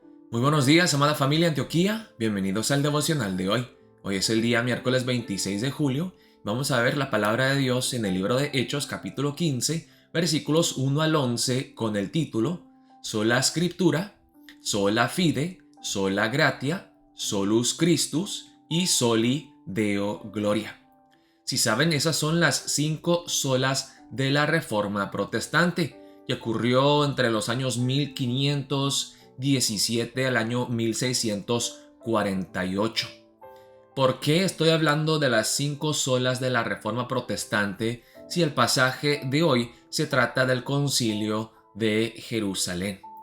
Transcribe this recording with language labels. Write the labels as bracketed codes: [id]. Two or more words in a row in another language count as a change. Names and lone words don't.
[es] Muy buenos días, amada familia Antioquía. Bienvenidos al devocional de hoy. Hoy es el día miércoles 26 de julio. Vamos a ver la palabra de Dios en el libro de Hechos, capítulo 15, versículos 1 al 11, con el título Sola Scriptura, Sola Fide, Sola Gratia, Solus Christus y Soli Deo Gloria. Si saben, esas son las 5 solas de la Reforma Protestante, que ocurrió entre los años 1517 al año 1648. ¿Por qué estoy hablando de las 5 solas de la Reforma Protestante si el pasaje de hoy se trata del Concilio de Jerusalén?